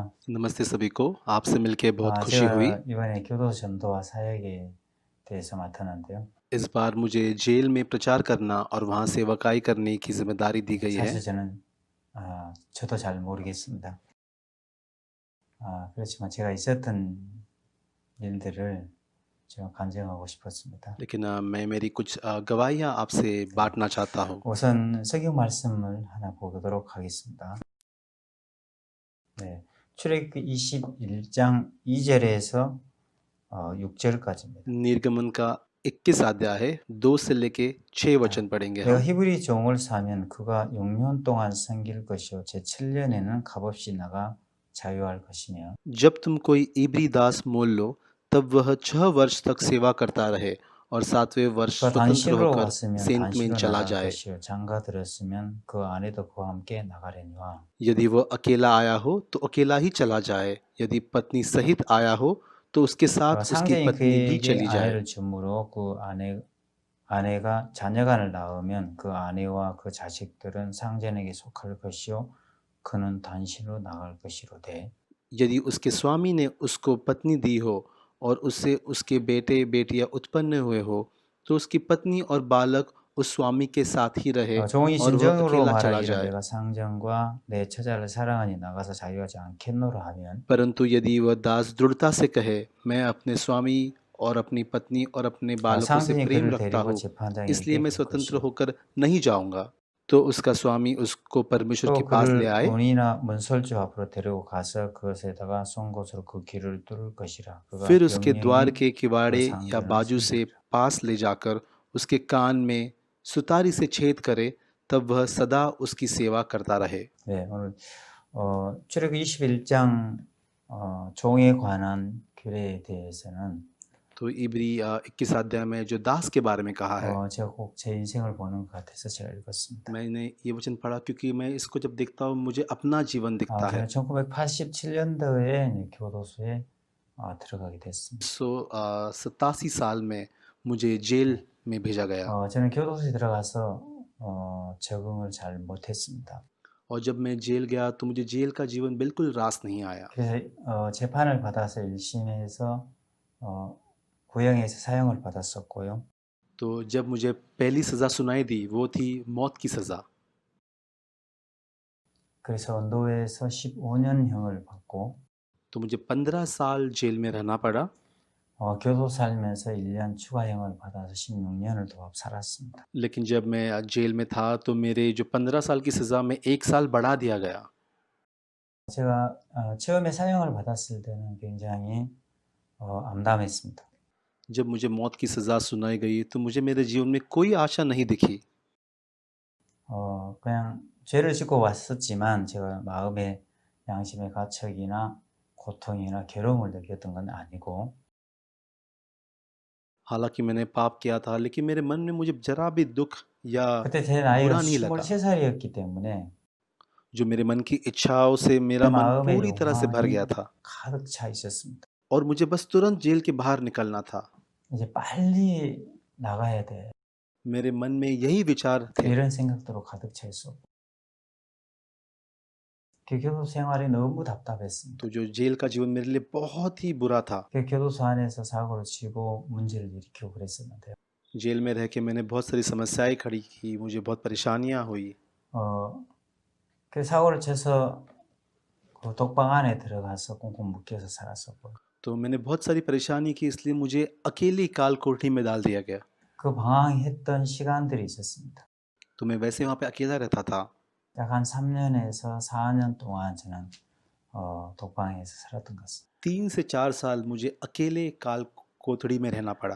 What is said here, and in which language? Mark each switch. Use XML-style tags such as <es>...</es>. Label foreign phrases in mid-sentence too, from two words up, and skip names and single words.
<hi>नमस्ते सभी को आपसे मिलके बहुत खुशी</hi> <ko>제가</ko> <hi>हुई।</hi> <ko>이번에 교도 전도와 사역에 대해서 맡았는데요.</ko> <hi>इस बार मुझे जेल में प्रचार करना और वहाँ सेवकाई करने की जिम्मेदारी दी गई है।</hi> <ko>사실 저는 저도 잘 모르겠습니다. 그렇지만 제가 있었던 일들을 제가 간증하고 싶었습니다.</ko> <hi>लेकिन मैं मेरी कुछ गवाहियाँ आपसे बांटना चाहता हूँ।</hi> <ko>우선 성경 말씀을 하나 보도록 하겠습니다. 네, 출애굽기 21장 2절에서 6절까지입니다.</ko> <hi>निर्गमन का 21 अध्याय है, 2 से लेके 6 वचन पढ़ेंगे</hi> <ko>내가</ko> <hi>हम।</hi> <ko>히브리 종을 사면 그가 6년 동안 섬길 것이요 제 7년에는 값없이 나가 자유할 것이며</ko> <hi>जब तुम कोई इब्री दास मोल लो तब वह 6 वर्ष तक सेवा करता रहे और 7वें वर्ष</hi> <ko>그가</ko> <hi>स्वतंत्र</hi> <ko>단실로</ko> <hi>होकर</hi> <ko>왔으면</ko> <hi>सेंट में</hi> <ko>단실로</ko> <hi>चला</hi> <ko>나갈</ko> <hi>जाए।</hi> <ko>것이요 장가 들었으면 그 아내도 그와 함께 나가려니와</ko> <hi>यदि वह अकेला आया हो तो अकेला ही चला जाए, यदि पत्नी सहित आया हो तो उसके साथ उसकी</hi> <ko>상전이</ko> <hi>पत्नी भी</hi> <ko>그에게</ko> <hi>चली जाए।</hi> <ko>아내를 주므로 그 아내가 자녀간을 낳으면 그 아내와 그 자식들은 상전에게 속할 것이요 그는 단실로 나갈 것이로되</ko> <hi>यदि उसके स्वामी ने उसको पत्नी दी हो और उससे उसके बेटे बेटियां उत्पन्न हुए हो तो उसकी पत्नी और बालक उस स्वामी के साथ ही रहे</hi> <ko>종이</ko> <hi>और वह</hi> <ko>진정으로</ko> <hi>अकेला चला</hi> <ko>말하기를</ko> <hi>जाए।</hi> <ko>내가 상전과 내 처자를 사랑하니 나가서 자유하지 않겠노라 하면</ko> <hi>परंतु यदि वह दास दृढ़ता से कहे मैं अपने स्वामी और अपनी पत्नी और अपने बालकों से</hi> <ko>상전이</ko> <hi>प्रेम</hi> <ko>그를</ko> <hi>रखता</hi> <ko>데리고</ko> <hi>हूँ</hi> <ko>재판장에게</ko> <hi>इसलिए मैं</hi> <ko>될</ko> <hi>स्वतंत्र</hi> <ko>것이요</ko> <hi>होकर नहीं जाऊंगा, तो उसका स्वामी उसको परमेश्वर के</hi> <ko>또</ko> <hi>पास ले</hi> <ko>그를</ko> <hi>आए।</hi> <ko>문이나 문설주 앞으로 데리고 가서 그것에다가 송곳으로 그 길을 뚫을 것이라 그가</ko> <hi>फिर उसके द्वार</hi> <ko>영영이</ko> <hi>के किवाड़े</hi> <ko>그</ko> <hi>या</hi> <ko>상전을</ko> <hi>बाजू से</hi> <ko>섬기리라.</ko> <hi>पास ले जाकर उसके कान में सुतारी से छेद करे, तब वह सदा उसकी सेवा करता रहे।</hi> <ko>네, 오늘 출애굽기 21장 종에 관한 규례에 대해서는</ko> <hi>तो इब्री 21 अध्याय में जो दास के बारे में कहा है,</hi> <ko>제가 꼭 제 인생을 보는 것 같아서 제가 읽었습니다.</ko> <hi>मैंने ये वचन पढ़ा क्योंकि मैं इसको जब देखता हूँ मुझे अपना जीवन दिखता है।</hi> <ko>제가 1987년도에 교도소에 들어가게 됐습니다.</ko> <hi>1987 साल में मुझे जेल में भेजा गया</hi> <ko>저는 교도소에 들어가서 적응을 잘 못했습니다.</ko> <hi>और जब मैं जेल गया तो मुझे जेल का जीवन बिल्कुल रास नहीं आया।</hi> <ko>그래서 재판을 받아서 1심에서 구형에서 사형을 받았었고요.</ko> <hi>तो जब मुझे पहली सज़ा सुनाई दी वो थी मौत की सज़ा।</hi> <ko>그래서 언도에서 15년형을 받고</ko> <hi>तो मुझे 15 साल जेल में रहना पड़ा।</hi> <ko>교도 살면서 1년 추가형을 받아서 16년을 더 살았습니다.</ko> <hi>लेकिन जब मैं जेल में था तो मेरे जो 15 साल की सज़ा में 1 साल बढ़ा दिया गया।</hi> <ko>제가 처음에 사형을 받았을 때는 굉장히 암담했습니다.</ko> <hi>जब मुझे मौत की सज़ा सुनाई गई तो मुझे मेरे जीवन में कोई आशा नहीं दिखी।</hi> <ko>그냥 죄를 짓고 왔었지만 제가 마음의 양심의 가책이나 고통이나 괴로움을 느꼈던 건 아니고</ko> <hi>हालांकि मैंने पाप किया था लेकिन मेरे मन में मुझे जरा भी दुख या</hi> <ko>그때 제 나이가</ko> <hi>बुरा नहीं लगा।</hi> <ko>23살이었기 때문에</ko> <hi>जो मेरे मन की इच्छाओं से मेरा मन</hi> <ko>마음에</ko> <hi>पूरी तरह से भर</hi> <ko>욕망이</ko> <hi>गया था।</hi> <ko>가득 차 있었습니다.</ko> <hi>और मुझे बस तुरंत जेल के बाहर निकलना था।</hi> <ko>이제 빨리 나가야 돼.</ko> <hi>मेरे मन में यही विचार थे।</hi> <ko>이런 생각들로 가득 차 있었고. 그 교도 생활이 너무 답답했습니다.</ko> <hi>तो जो जेल का जीवन मेरे लिए बहुत ही बुरा था।</hi> <ko>그 교도소 안에서 사고를 치고 문제를 일으키고 그랬었는데요.</ko> <hi>जेल में रह के मैंने बहुत सारी समस्याएं खड़ी की, मुझे बहुत परेशानियां हुई।</hi> <ko>그 사고를 쳐서 그 독방 안에 들어가서 꽁꽁 묶여서 살았었고.</ko> <hi>तो मैंने बहुत सारी परेशानी की, इसलिए मुझे अकेली काल कोठरी में डाल दिया गया।</hi> <ko>그 방황했던 시간들이 있었습니다.</ko> <hi>तो मैं वैसे वहाँ पे अकेला रहता था।</hi> <ko>약 한 3년에서 4년 동안 저는 독방에서 살았던 것 같습니다.</ko> <hi>3 से 4 साल मुझे अकेले काल कोठरी में रहना पड़ा।</hi>